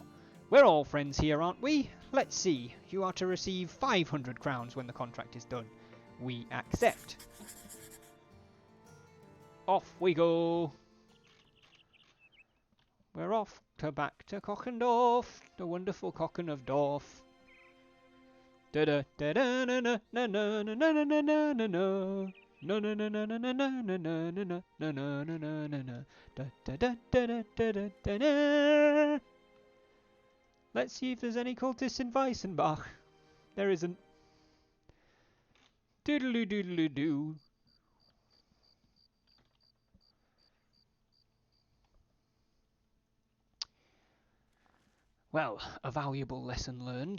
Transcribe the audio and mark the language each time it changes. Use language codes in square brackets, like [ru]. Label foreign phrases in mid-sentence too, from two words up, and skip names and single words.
[en] We're all friends here, aren't we? Let's see. You are to receive 500 crowns when the contract is done. We accept. Off we go. We're off back to Cockendorf, the wonderful Cocken of Dorf. Da da da da na na na na na na na na na na. No no no no no no no no no no no no no no no no. Da da da da da da da da. Let's see if there's any cultists in Weissenbach. There isn't. Doodaloo doodaloo doo. Well, a valuable lesson learned.